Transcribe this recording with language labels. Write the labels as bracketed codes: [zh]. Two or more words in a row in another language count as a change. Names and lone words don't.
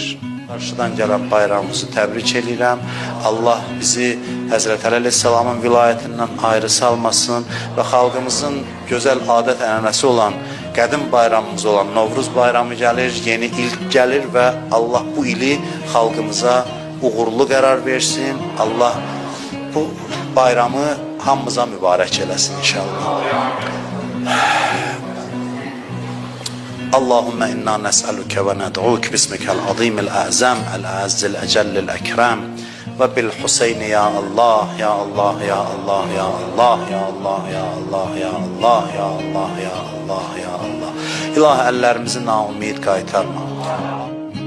[az] Qarşıdan gələn bayramımızı təbrik edirəm. Allah bizi Həzrət Əli Aleyhisselamın vilayətindən ayrı salmasın və xalqımızın gözəl adət ənənəsi olan, qədim bayramımız olan Novruz bayramı gəlir, yeni il gəlir və Allah bu ili xalqımıza uğurlu qərar versin. Allah bu bayramı hamımıza mübarək eləsin inşallah. [ar] اللهم إنا نسألك وندعوك باسمك العظيم الأعظم الأعز الأجل الأكرم وبالحسين يا الله يا الله يا الله يا الله يا الله يا الله يا الله يا الله يا الله يا الله. [az] İlahi, əllərimizi naumid qaytarma.